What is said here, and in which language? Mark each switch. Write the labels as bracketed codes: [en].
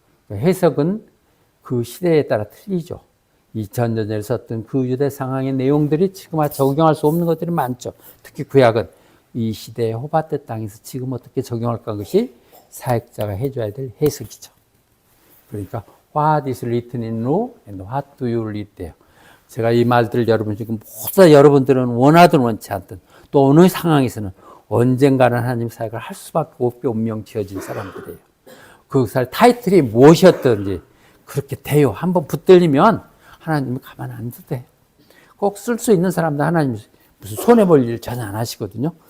[ko] 해석은 그 시대에 따라 틀리죠. 2000년 전에 썼던 그 유대 상황의 내용들이 지금 적용할 수 없는 것들이 많죠. 특히 구약은 이 시대의 호바트 땅에서 지금 어떻게 적용할까, 것이 사역자가 해줘야 될 해석이죠. 그러니까 [en] What is written in law and what do you read there? [ko] 제가 이 말들을 여러분 지금 모두 다 여러분들은 원하든 원치 않든 또 어느 상황에서는 언젠가는 하나님 사역을 할 수밖에 없게 운명 지어진 사람들이에요. 그 타이틀이 무엇이었든지 그렇게 돼요. 한번 붙들리면 하나님이 가만 안 두대. 꼭 쓸 수 있는 사람들 하나님 무슨 손해볼 일 전혀 안 하시거든요.